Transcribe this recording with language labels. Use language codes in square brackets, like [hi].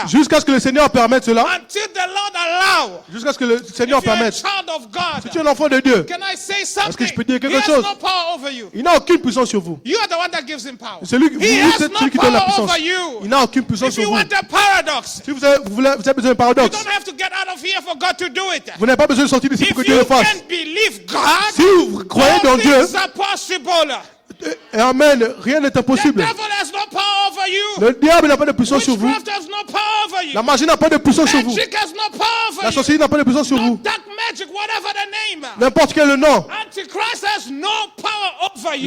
[fr] Jusqu'à ce que le Seigneur permette cela. [en] Until the Lord allow. [fr] Jusqu'à ce que le Seigneur [en] If you're a [fr] permette. [en] child of [fr] Si tu es [en] God, [fr] un enfant de Dieu, [en] can I say [fr] que je [en] something? [fr] peux dire quelque [en] He has [fr] chose? [en] no power over you. [fr] il n'a aucune puissance sur vous. [en] You are the one that gives him power. [fr] C'est lui, [en] He [fr] vous [en] has [fr] êtes [en] no [fr] celui qui donne la [en] power [fr] puissance. [en] over you. [fr] Il n'a aucune puissance [en] If [fr] sur [en] you [fr] vous. [en] want a paradox, [fr] Si vous avez besoin d'un [en] you [fr] paradoxe, [en] don't have to get out of here for God to do it. [fr] vous n'avez pas besoin de sortir d'ici [en] If [fr] pour que Dieu le [en] you [fr] fasse. [en] can believe God, [fr] Si vous croyez dans [en] all [fr] Dieu, [en] things are possible. [fr] et Amen, rien n'est [en] The [fr] impossible. [en] devil has no power over you. [fr] Le diable n'a pas de puissance sur vous. [en] Witchcraft has no power over you. [fr] La magie n'a pas de puissance sur vous. [en] Magic has no power over [fr] La [en] you. [fr] sorcellerie n'a pas de puissance sur [en] No [fr] vous. [en] dark magic, whatever the name. [fr] N'importe quel nom. [en] Antichrist has no power over you.